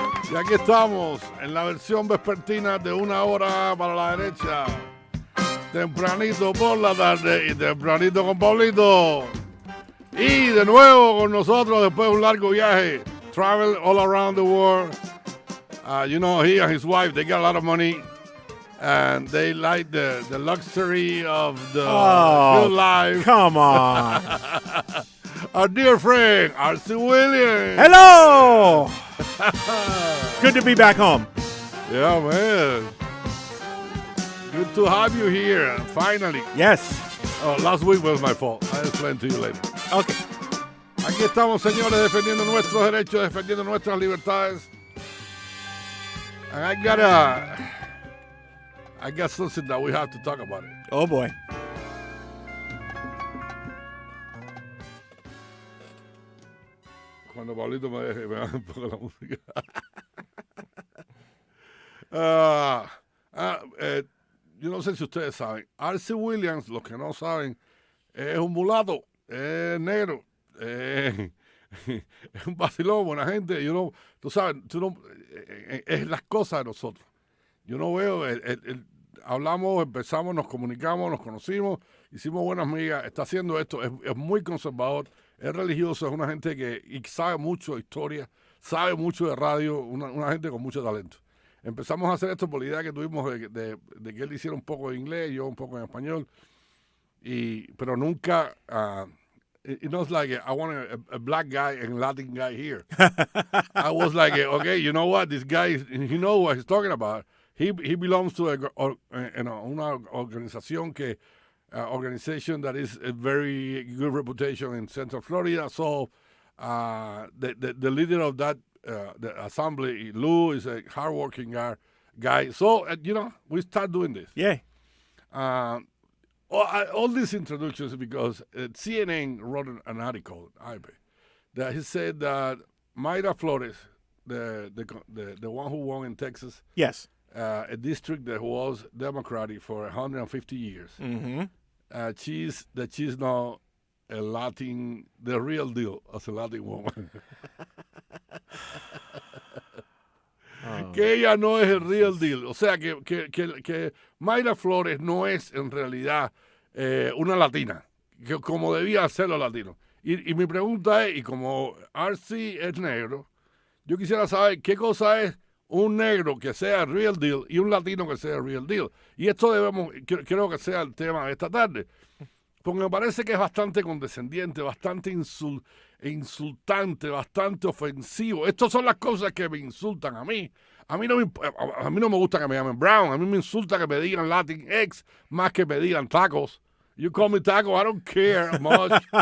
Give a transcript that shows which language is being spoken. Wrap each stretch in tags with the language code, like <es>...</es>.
<es>Y aquí estamos en la versión vespertina de una hora para la derecha. Tempranito por la tarde y tempranito con Pablito. Y de nuevo con nosotros después de un largo viaje.</es> <en>Travel all around the world. He and his wife, they got a lot of money. And they like the luxury of the good life. Come on. Our dear friend, R.C. Williams. Hello. It's good to be back home. Yeah, man. Good to have you here, finally. Yes. Oh, last week was my fault. I'll explain to you later. Okay.</en> <es>Aquí estamos, señores, defendiendo nuestros derechos, defendiendo nuestras libertades.</es> <en>And I got something that we have to talk about it. Oh, boy.</en> <es>Cuando Pablito me deje, me baja un poco la música. Yo no sé si ustedes saben. R.C. Williams, los que no saben, es un mulato, es negro, es un vacilón, buena gente. Tú sabes, es las cosas de nosotros. Yo no veo, hablamos, empezamos, nos comunicamos, nos conocimos, hicimos buenas amigas, está haciendo esto, es muy conservador, es religioso, es una gente que sabe mucho de historia, sabe mucho de radio, una gente con mucho talento. Empezamos a hacer esto por la idea que tuvimos de que él hiciera un poco de inglés, yo un poco en español, pero nunca...</es> <en>it's like I want a black guy and Latin guy here. I was like, okay, you know what? This guy, he knows what he's talking about. He belongs to una organization that is a very good reputation in Central Florida. So the leader of that the assembly, Lou, is a hardworking guy. So we start doing this. Yeah. All these introductions because CNN wrote an article, that he said that Mayra Flores, the one who won in Texas, Yes. A district that was Democratic for 150 years, Mm-hmm. she's now a Latin, the real deal as a Latin woman.</en> <es>Que ella no es el real deal. O sea, que Mayra Flores no es en realidad una latina, como debía ser los latinos. Y mi pregunta es, y como R.C. es negro, yo quisiera saber qué cosa es un negro que sea real deal y un latino que sea real deal. Y esto creo que sea el tema de esta tarde. Porque me parece que es bastante condescendiente, bastante insultante, bastante ofensivo. Estas son las cosas que me insultan a mí. A mí no me gusta que me llamen Brown. A mí me insulta que me digan Latinx más que me digan tacos.</es> <en>You call me taco, I don't care much.</en>